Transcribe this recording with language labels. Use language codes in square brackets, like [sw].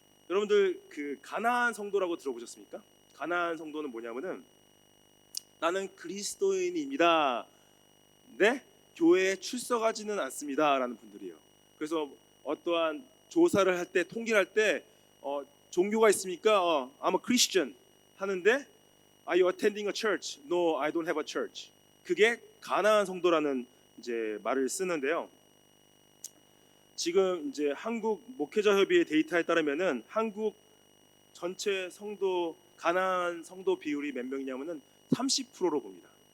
[ko] 여러분들 그 가나안 성도라고 들어보셨습니까? 가나안 성도는 뭐냐면은 나는 그리스도인입니다. 네? 교회에 출석하지는 않습니다라는 분들이에요. 그래서 어떠한 조사를 할 때 통계를 할 때 종교가 있습니까? [en] I'm a Christian 하는데 Are you attending a church? No, I don't have a church. [ko] 그게 가나안 성도라는 이제 말을 쓰는데요. 지금 이제 한국 목회자 협의회 데이터에 따르면은 한국 전체 성도 가나안 성도 비율이 몇 명이냐면은 30%로 봅니다.